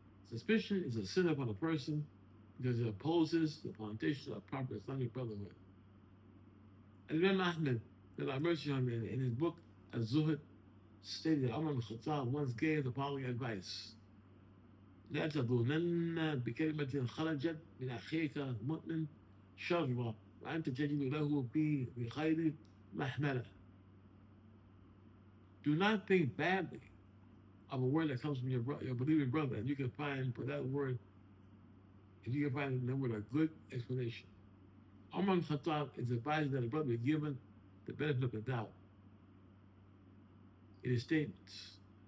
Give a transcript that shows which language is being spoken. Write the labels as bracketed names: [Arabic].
[English] Suspicion is a sin upon a person because it opposes the foundation of proper Islamic brotherhood. And Imām Ahmed, that Allah mercy on him, in his book Az-Zuhd, stated that Umar al-Khattab once gave the following advice. [Arabic] لا تظنن بكلمة خرجت من أخيك مؤمن شرا وأنت تجد له بخير محملة. [English] Do not think badly of a word that comes from your believing brother, and you can find for that word, if you can find in that word a good explanation. Umar al-Khattab is advising that a brother be given the benefit of the doubt in his statements.